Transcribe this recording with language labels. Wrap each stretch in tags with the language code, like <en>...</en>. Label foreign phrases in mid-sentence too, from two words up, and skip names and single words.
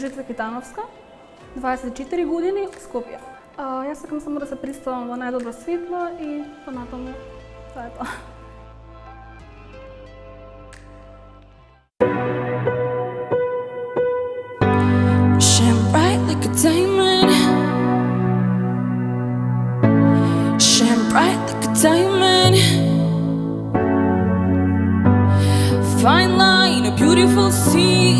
<mk>Капитановска, 24 години, Скопје. Јас сакам само да се представам во најдобро светло и понатаму тоа е тоа.</mk> <en>Shine bright like a diamond. Shine bright like a diamond. Fine line, a beautiful sea.</en>